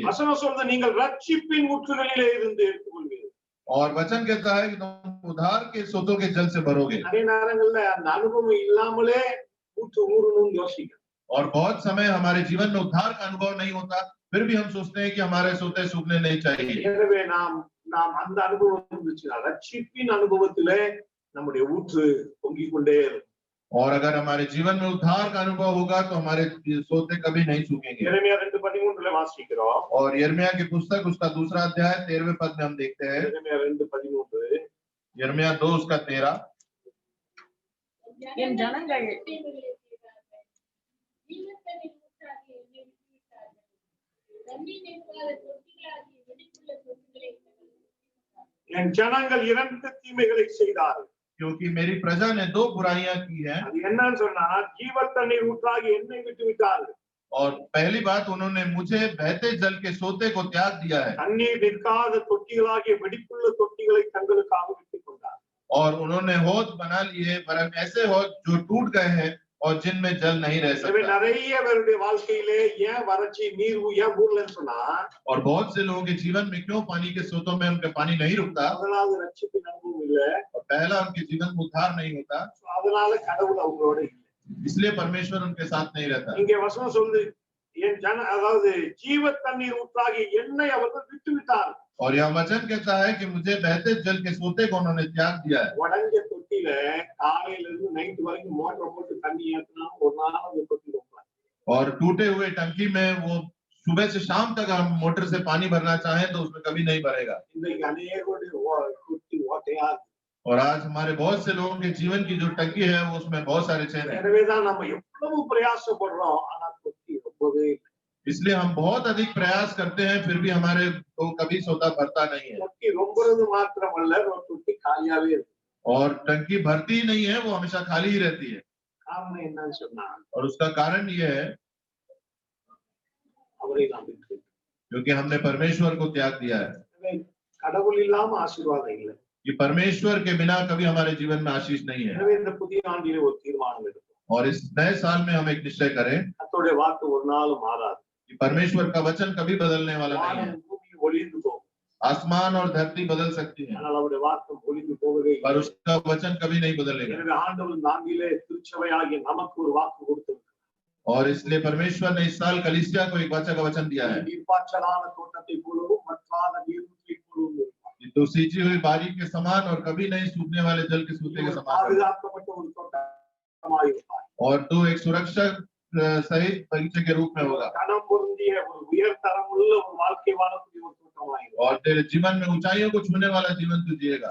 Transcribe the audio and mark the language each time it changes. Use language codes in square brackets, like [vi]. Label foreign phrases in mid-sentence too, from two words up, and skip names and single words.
[ta] வசனம் சொல்றது நீங்கள் ரட்சிப்பின் ஊற்றுகளிலே இருந்து எடுத்துக்கொள்வீர்கள்। [hi] और वचन कहता है कि तुम उद्धार के स्रोतों के जल से भरोगे। [ta] நிறைய நேரங்கள்ல அந்த அனுபவம் இல்லாமலே ஊற்று ஊறணும்னு யோசிக்கிறோம்। [hi] और बहुत समय हमारे जीवन में उद्धार का अनुभव नहीं होता, फिर भी हम सोचते हैं कि हमारे सोते सूखने नहीं चाहिए। [ta] எனவே நாம் அந்த அனுபவம் இருந்துச்சுன்னா, ரட்சிப்பின் அனுபவத்திலே நம்முடைய ஊற்று பொங்கிக் கொண்டே இருக்கும்। [hi] और अगर हमारे जीवन में उद्धार का अनुभव होगा तो हमारे सोते कभी नहीं सूखेंगे। [ta] यिर्मयाह 2:13 வாசிக்கிறோம்। [hi] और यिर्मयाह की पुस्तक उसका 2वां अध्याय 13वें पद में हम देखते हैं। यिर्मयाह 2:13, यिर्मयाह 2 उसका 13। [ta] என் ஜனங்கள் என் ஜனங்கள் 2 தீமைகளை செய்தார்கள்। [hi] क्योंकि मेरी प्रजा ने 2 बुराइयां की हैं। [ta] அது என்னன்னு சொன்னா, ஜீவ தண்ணீர் ஊற்றாகி என்னை விட்டு விட்டார்கள்। [hi] और पहली बात, उन्होंने मुझे बहते जल के सोते को त्याग दिया है। [ta] தண்ணீர் நிற்காத தொட்டிகளாகிய வெடிப்புள்ள தொட்டிகளை தங்களுக்காக விட்டுக் கொண்டார்। [hi] और उन्होंने हौद बना लिए, वरन ऐसे हौद जो टूट गए हैं और जिनमें जल नहीं रह [ta] எனவே [hi] सकता। [ta] நிறைய பேருடைய வாழ்க்கையிலே ஏன் வறட்சி நீர் ஏன் ஊர்லன்னு சொன்னா, [hi] और बहुत से लोगों के जीवन में क्यों पानी के स्रोतों में उनका पानी नहीं रुकता? [ta] அதனால ரட்சிப்பின் அனுபவம் இல்ல, [hi] और पहला, उनके जीवन में उद्धार नहीं होता, [ta] அதனால கடவுள் அவங்களோட இல்ல। [hi] इसलिए परमेश्वर उनके साथ नहीं रहता। [ta] இங்கே வசனம் சொல்லுது, அதாவது ஜீவ தண்ணீர் ஊற்றாகி என்னை அவர்கள் விட்டு விட்டார்। [hi] और यह वचन कहता है कि मुझे बहते जल के सोते को उन्होंने त्याग दिया है। [ta] உடைஞ்ச தொட்டியில காலையில இருந்து நைட் வரைக்கும் மோட்டர் போட்டு தண்ணி ஏத்தினா ஒரு நாள் அந்த தொட்டி ரொம்பாது। [hi] और टूटे हुए टंकी में वो सुबह से शाम तक हम मोटर से पानी भरना चाहें तो उसमें कभी नहीं भरेगा। [ta] இன்னைக்கு அநேகருடைய தொட்டி ஓட்டையா இருக்கு। [hi] और आज हमारे बहुत से लोगों के जीवन की जो टंकी है वो उसमें बहुत सारे छेद हैं। [ta] எனவேதான் நம்ம எவ்வளவு பிரயாசப்படுறோம், ஆனா தொட்டி ரொம்பவே இல்லை। [hi] इसलिए हम बहुत अधिक प्रयास करते हैं, फिर भी हमारे को कभी सोता भरता नहीं है। [ta] தொட்டி ரொம்பறது மாத்திரமல்ல, தொட்டி காலியாவே இருக்கு। [hi] और टंकी भरती ही नहीं है, वो हमेशा खाली ही रहती है। [ta] காரணம் என்னன்னு சொன்னா, [hi] और उसका कारण ये है [ta] அவரை நாம் விட்டு, [hi] क्योंकि हमने परमेश्वर को त्याग दिया है। [ta] கடவுள் இல்லாம ஆசீர்வாதம் இல்லை। [hi] कि परमेश्वर के बिना कभी हमारे जीवन में आशीष नहीं है। [ta] எனவே இந்த புதிய ஆண்டிலே ஒரு தீர்மானம் எடுப்போம்। [hi] और इस नए साल में हम एक निश्चय करें [ta] கர்த்தருடைய வாக்கு ஒரு நாளும் மாறாது। [hi] कि परमेश्वर का वचन कभी बदलने वाला नहीं है। [ta] வானம் பூமி ஒளிந்து போகும், [hi] आसमान और धरती बदल सकती है, [ta] ஆனால் அவருடைய வாக்கு ஒளிந்து போவதே [hi] पर [ta] இல்லை। [hi] उसका वचन कभी नहीं बदलेगा। [ta] எனவே ஆண்டவர் இந்த ஆண்டிலே திருச்சபையாகிய நமக்கு ஒரு வாக்கு கொடுத்திருக்கிறார்। [hi] और इसलिए परमेश्वर ने इस साल कलीसिया को एक वाचा का वचन दिया है [ta] நீர்ப்பாய்ச்சலான தோட்டத்தை போலவும் வற்றாத நீரூற்றை போலவும் இருப்பார்। [hi] तो सींची हुई बारी के समान और कभी नहीं सूखने वाले जल के सूते के समान, [ta] பாதுகாக்கப்பட்ட ஒரு தோட்டமாய் இருப்பார்। [hi] और तो एक सुरक्षा सहित बगीचे के रूप में होगा। [ta] கனம் பொருந்திய ஒரு உயர்தரம் உள்ள ஒரு வாழ்க்கை வாழக்கூடிய ஒரு தோட்டமாய் இருப்பார்। [hi] और तेरे जीवन में ऊंचाइयों को छूने वाला जीवन तू जिएगा।